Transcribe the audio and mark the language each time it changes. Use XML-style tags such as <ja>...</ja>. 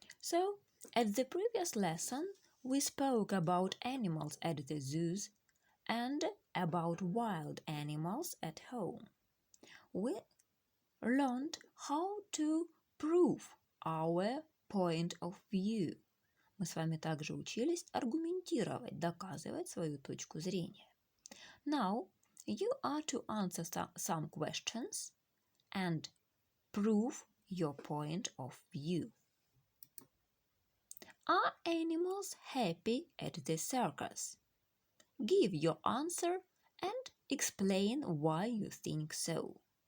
<en>So, at the previous lesson, we spoke about animals at the zoos and about wild animals at home. We learned how to prove our point of view.</en> <ru>Мы с вами также учились аргументировать, доказывать свою точку зрения.</ru> <en>Now, you are to answer some questions and prove your point of view. Are animals happy at the circus? Give your answer and explain why you think so.</en>